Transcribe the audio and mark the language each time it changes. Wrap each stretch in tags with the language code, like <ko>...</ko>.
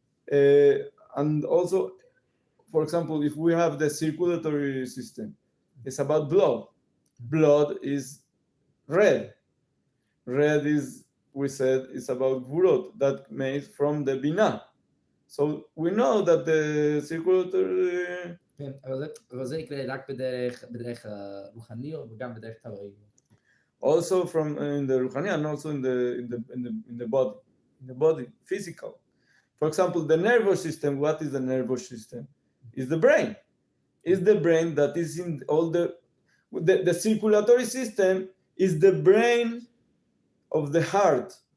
<en>And also, for example, if we have the circulatory system, it's about blood. Blood is red. Red is, we said, is about Gvurot, that made from the Binah. So we know that the circulatory...</en> <he>כן, אבל זה יקרה רק בדרך רוחני או גם בדרך טבעי?</he> <en>Also from in the Ruchani and also in the body, physical. For example, the nervous system, what is the nervous system? Is the brain. Is the brain that is in all the circulatory system is the brain of the heart.</en>